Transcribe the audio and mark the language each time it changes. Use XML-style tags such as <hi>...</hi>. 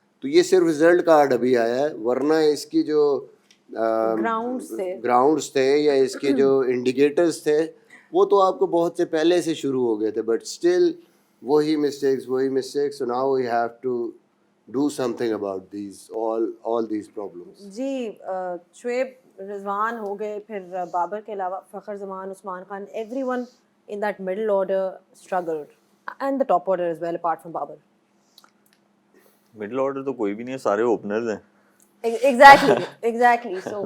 <ur>تو یہ صرف رزلٹ کارڈ ابھی آیا ہے, ورنہ اس کی جو گراؤنڈس تھے یا اس کے جو انڈیکیٹرز تھے وہ تو آپ کو بہت سے پہلے سے شروع ہو گئے تھے. بٹ اسٹل وہی mistakes.</ur> <en>So now we have to do something about all these problems. جی شعیب رضوان</en> <ur>ہو گئے, پھر بابر کے علاوہ</ur> <en>Fakhar Zaman, Usman Khan, every one in that middle order struggled and the top order is well apart from Babar.</en> <ur>Middle order تو کوئی بھی نہیں ہے, سارے اوپنرز ہیں.</ur> <en>exactly so</en>